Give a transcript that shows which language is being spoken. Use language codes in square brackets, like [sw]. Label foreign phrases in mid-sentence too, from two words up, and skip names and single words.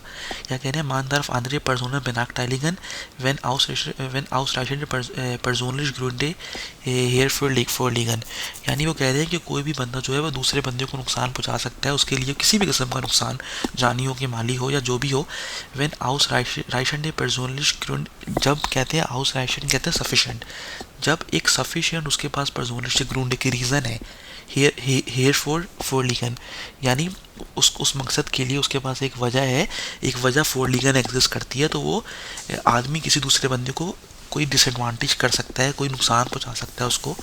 [hi] या कह रहे हैं [de] man darf andere Personen benachteiligen, wenn ausreichende persönliche Gründe hierfür vorliegen। [hi] यानी वो कह रहे हैं कि कोई भी बंदा जो है वो दूसरे बंदे को नुकसान पहुंचा सकता है, उसके लिए किसी भी किस्म का नुकसान, जानी हो कि माली हो या जो भी हो। [de] when ausreichende persönliche Gründe, [hi] जब कहते हैं ausreichend कहते हैं sufficient, जब एक sufficient उसके पास [de] persönliche Gründe [hi] की रीज़न है, [de] hierfür vorliegen, [hi] यानी उस मकसद के लिए उसके पास एक वजह है, एक वजह फोर लीगन एग्जिस्ट करती है, तो वो आदमी किसी दूसरे बंदे को कोई डिसएडवांटेज कर सकता है, कोई नुकसान पहुंचा सकता है उसको।